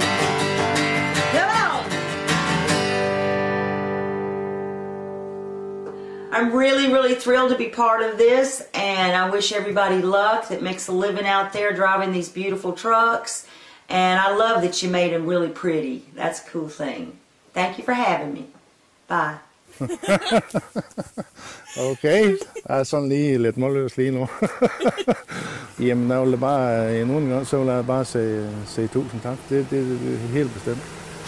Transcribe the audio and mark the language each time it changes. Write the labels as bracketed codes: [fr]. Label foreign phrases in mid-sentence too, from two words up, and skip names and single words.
[en] I'm really thrilled to be part of this, and I wish everybody luck that makes a living out there driving these beautiful trucks. And I love that you made them really pretty. That's a cool thing. Thank you for having me. Bye. [da] Okay, jeg er sådan lige lidt målløs lige nu. Jamen, jeg vil bare endnu en gang, så vil jeg bare sige tusind tak. Det er helt bestemt.